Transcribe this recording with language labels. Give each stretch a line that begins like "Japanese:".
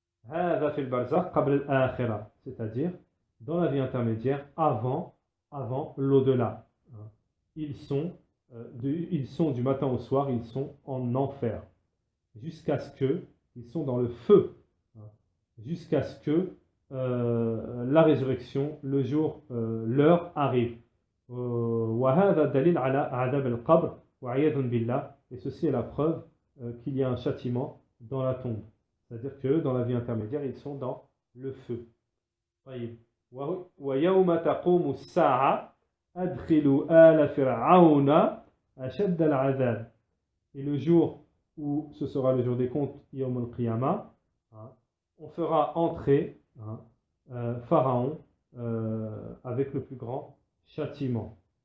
French: C'est-à-dire dans la vie intermédiaire avant l'au-delà. ils sont du matin au soir, ils sont en enfer, jusqu'à ce que, ils sont dans le feu, hein, jusqu'à ce que la résurrection, le jour, l'heure arrive.
Arabic: وهذا دليل على عذاب القبر وعياذ بالله.
French: Et ceci est la preuve qu'il y a un châtiment dans la tombe. C'est-à-dire que dans la vie intermédiaire, ils sont dans le feu.
Arabic: طيب. ويوم تقوم الساعة أدخلوا آل فرعون أشد العذاب.
French: Et le jour où ce sera le jour des comptes, Yawm al-Qiyamah, hein, on fera entrer, hein, Pharaon avec le plus grand châtiment.